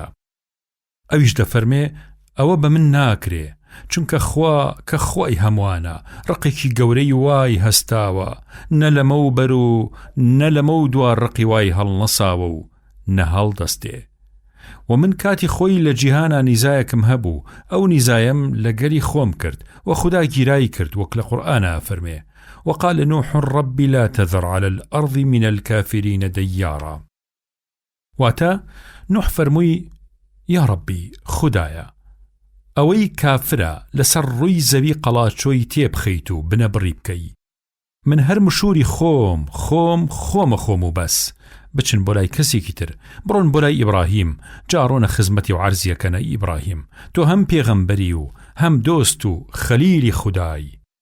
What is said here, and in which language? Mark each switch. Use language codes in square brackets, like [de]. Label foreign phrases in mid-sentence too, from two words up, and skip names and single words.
[ckb] ئەویش دەفەرمێ ئەوە بە من ناکرێ، چونکە خوا کە خوای هەمووانە ڕقێکی گەورەی وای هەستاوە، نە لەمە و بەر و نە لەمە و دوا ڕقی وای هەڵنەساوە و نە هەڵدەستێ. و من کاتی خۆی لە جیهانا نیزایەکم هەبوو، ئەو نیزایم لەگەری خۆم کرد و خوددا گیرایی کرد، وەک لە قورئانە فەرمێ: [ar] وقال نوح رب لا تذر على الأرض من الكافرين ديارا. [ckb] واتا نوح فرمووی: [ar] یا ربی [ckb] خدایە، ئەوەی کافرە لەسەر ڕووی زەوی قەڵاچۆی تێبخەیت و بنەبڕی بکەی. من هەر مشوری خۆم و بەس. بچن بۆ لای کەسێکی تر، بڕۆن بۆ لای ئیبراهیم، جاڕۆنە خزمەتی و عەرزیەکەنە ئیبراهیم، تۆ هەم پێغەمبەری و هەم دۆست و خەلیلی خودای.